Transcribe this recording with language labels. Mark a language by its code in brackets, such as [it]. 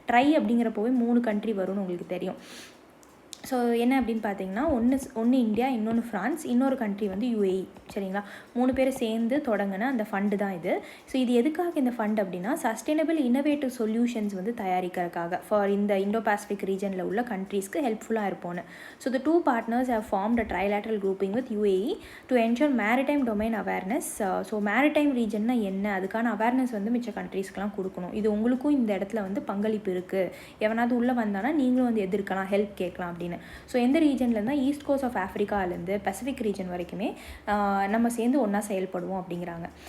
[ta] Try அப்படிங்கிறப்போவே 3 country வரும்னு உங்களுக்கு தெரியும். ஸோ என்ன அப்படின்னு பார்த்தீங்கன்னா, ஒன்று இந்தியா, இன்னொன்று ஃப்ரான்ஸ், இன்னொரு கண்ட்ரி வந்து UAE, சரிங்களா? 3 பேர் சேர்ந்து தொடங்கின அந்த ஃபண்டு தான் இது. ஸோ இது எதுக்காக இந்த ஃபண்ட் அப்படின்னா, சஸ்டைனபிள் இன்னோவேட்டிவ் சொல்யூஷன்ஸ் வந்து தயாரிக்கிறதுக்காக ஃபார் இந்த இண்டோ பசிபிக் ரீஜனில் உள்ள கண்ட்ரீஸ்க்கு ஹெல்ப்ஃபுல்லாக இருப்போன்னு. [en] So the 2 partners have formed a trilateral grouping with UAE to ensure maritime domain awareness. [ta] So maritime ரீஜன்னா என்ன, அதுக்கான அவேர்னஸ் வந்து மிச்ச கண்ட்ரீஸ்க்கெலாம் கொடுக்கணும். இது உங்களுக்கும் இந்த இடத்துல வந்து பங்களிப்பு இருக்குது, எவனாவது உள்ளே வந்தானா நீங்களும் வந்து எதிர்க்கலாம், ஹெல்ப் கேட்கலாம் அப்படின்னு. ஸோ எந்த ரீஜன்லேருந்தால் east cost of ஆஃப்ரிக்காலேருந்து Pacific region வரைக்குமே நம்ம சேர்ந்து ஒன்றா செயல்படுவோம் அப்படிங்கிறாங்க.